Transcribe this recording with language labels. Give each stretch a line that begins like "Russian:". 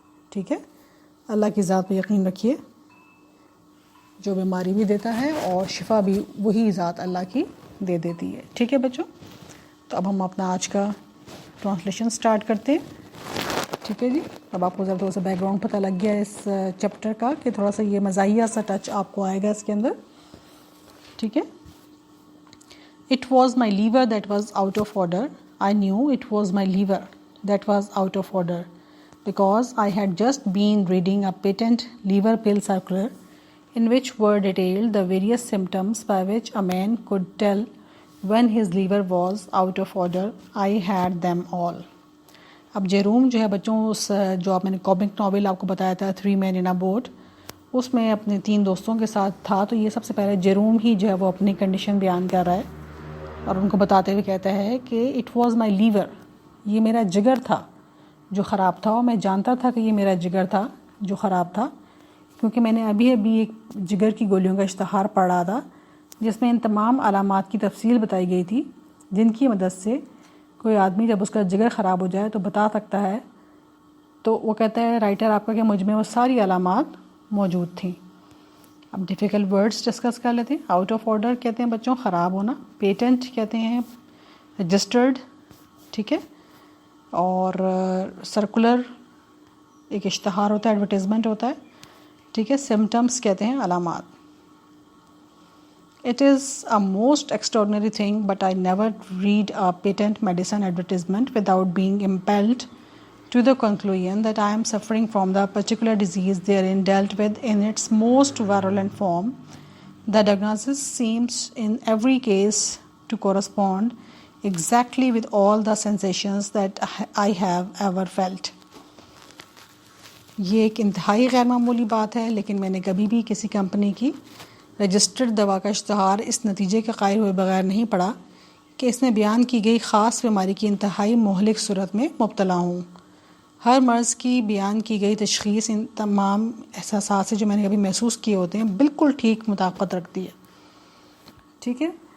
Urdu: ٹھیک ہے, اللہ کی ذات پہ یقین رکھیے, جو بیماری بھی دیتا ہے اور شفا بھی وہی ذات اللہ کی دے دیتی ہے. ٹھیک ہے بچوں, تو اب ہم اپنا آج کا ٹرانسلیشن سٹارٹ کرتے ہیں. ٹھیک ہے جی, اب آپ کو ذرا تھوڑا سا بیک گراؤنڈ پتہ لگ گیا اس چیپٹر کا کہ تھوڑا سا یہ مزاحیہ سا ٹچ آپ کو آئے گا اس کے اندر. ٹھیک ہے,
English: It was my liver that was out of order. I knew it was my liver that was out of order because I had just been reading a patent liver pill circular in which were detailed the various symptoms by which a man could tell when his liver was out of order. I had them all.
Urdu: اب Jerome جو ہے بچوں, اس جو آپ میں نے comic novel آپ کو بتایا تھا تھری مین ان اے بوٹ, اس میں اپنے تین دوستوں کے ساتھ تھا. تو یہ سب سے پہلے جیروم ہی جو ہے وہ اپنی کنڈیشن بیان کر رہا ہے اور ان کو بتاتے ہوئے کہتا ہے کہ
English: it was my liver,
Urdu: یہ میرا جگر تھا جو خراب تھا, اور میں جانتا تھا کہ یہ میرا جگر تھا جو خراب تھا, کیونکہ میں نے ابھی ایک جگر کی گولیوں کا اشتہار پڑھ رہا تھا جس میں ان تمام علامات کی تفصیل بتائی گئی تھی جن کی مدد سے کوئی آدمی جب اس کا جگر خراب ہو جائے تو بتا سکتا ہے. تو وہ کہتا ہے رائٹر آپ کا کہ مجھ میں وہ ساری علامات موجود تھیں. اب ڈیفیکلٹ ورڈز ڈسکس کر لیتے ہیں. آؤٹ آف آرڈر کہتے ہیں بچوں خراب ہونا. پیٹنٹ کہتے ہیں رجسٹرڈ, ٹھیک ہے. اور سرکولر ایک اشتہار ہوتا ہے, ایڈورٹیزمنٹ ہوتا ہے, ٹھیک ہے. سمٹمس کہتے ہیں علامات.
English: It is a most extraordinary thing, but I never read a patent medicine advertisement without being impelled to the conclusion that I am suffering from the particular disease therein dealt with in its most virulent form. The diagnosis seems in every case to correspond exactly with all the sensations that I have ever felt.
Urdu: یہ ایک انتہائی غیر معمولی بات ہے, لیکن میں نے کبھی بھی کسی کمپنی کی رجسٹرڈ دوا کا اشتہار اس نتیجے کے قائل ہوئے بغیر نہیں پڑھا کہ اس میں بیان کی گئی خاص بیماری کی انتہائی مہلک صورت میں مبتلا ہوں. ہر مرض کی بیان کی گئی تشخیص ان تمام احساسات سے جو میں نے کبھی محسوس کیے ہوتے ہیں بالکل ٹھیک مطابقت رکھتی ہے, ٹھیک ہے.